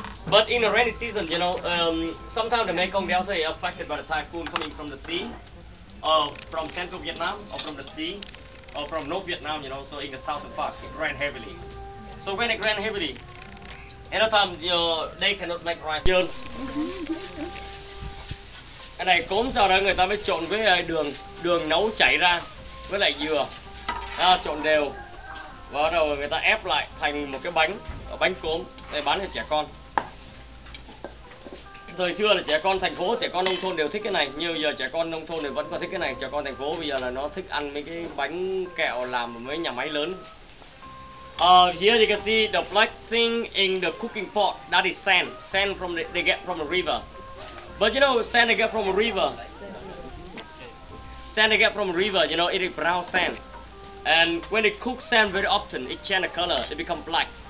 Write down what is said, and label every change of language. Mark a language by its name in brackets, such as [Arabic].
[English] But in the rainy season, you know, sometimes the Mekong Delta is affected by the typhoon coming from the sea, or from central Vietnam, or from the sea, or from North Vietnam, you know, so in the southern part, it rains heavily. So when it rains heavily, anytime, you know, they cannot make rice. [Vietnamese] Cái này cốm sau đó người ta mới trộn với đường nấu chảy ra, với lại dừa, trộn đều. Và bắt đầu người ta ép lại thành một cái bánh cốm để bán cho trẻ con. Thời xưa là trẻ con thành phố, trẻ con nông thôn đều thích cái này. Như giờ trẻ con nông thôn thì vẫn còn thích cái này. Trẻ con thành phố bây giờ là nó thích ăn mấy cái bánh kẹo làm ở mấy nhà máy lớn. [English] Here you can see the black thing in the cooking pot. That is sand. Sand from they get from a river. But you know, sand they get from a river. Sand they get from a river. You know, it is brown sand. And when they cook sand very often, it change the color. It become black.